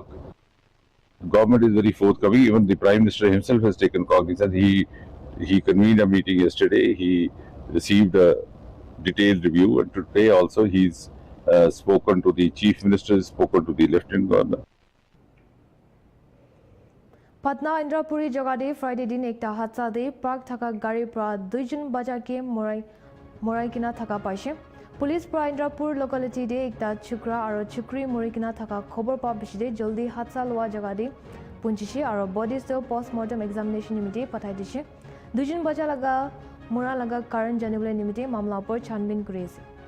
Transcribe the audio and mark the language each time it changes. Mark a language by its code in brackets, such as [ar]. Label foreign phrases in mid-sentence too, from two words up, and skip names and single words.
[en] The government is very forthcoming. Even the Prime Minister himself has taken cognizance. He convened a meeting yesterday. He received a detailed review, and today also he's spoken to the Chief Minister, spoken to the Lieutenant Governor. [nag] Patna Indrapuri jagade Friday din ekta hadsa de park thaka gari pra 2 jon baja ke morai kina thaka paise. Police pra Indrapur locality de ekta chukra aro chukri morai kina thaka khobor pa biside jaldi hadsa loa jagade punchise aro bodies to [en] postmortem examination [nag] nimite pathai dise. 2 jon baja laga mora laga karan janibole nimite mamla por chanbin kuri ase.